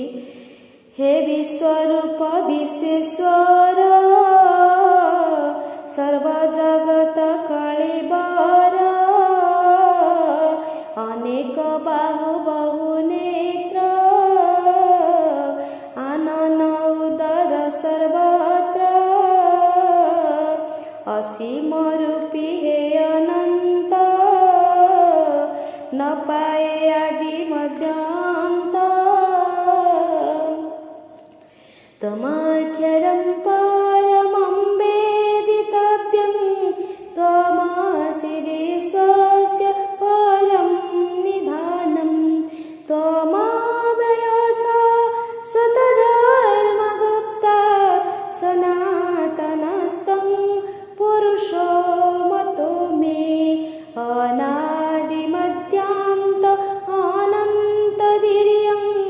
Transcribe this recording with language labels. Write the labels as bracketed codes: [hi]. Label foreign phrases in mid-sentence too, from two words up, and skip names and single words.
[or] ହେ ବିଶ୍ୱରୂପ ବିଶ୍ୱେଶ୍ୱର, ସର୍ବଜଗତ କଳିବର, ଅନେକ ବାହୁ ବହୁ ନେତ୍ର, ଆନନ ଉଦର ସର୍ବତ୍ର, ଅସୀମ ରୂପୀ ହେ ଅନନ୍ତ, ନ ପାଏ ଆଦି ମଧ୍ୟାନ୍ତ। [sa] ତ୍ୱମକ୍ଷରଂ ପରମଂ वेदितव्यं, त्वमसि विश्वस्य परं निधानं, त्वमव्ययः शाश्वतधर्मगुप्ता, सनातनस्तं पुरुषो मतो मे, अनादिमध्यान्त अनन्तवीर्यं,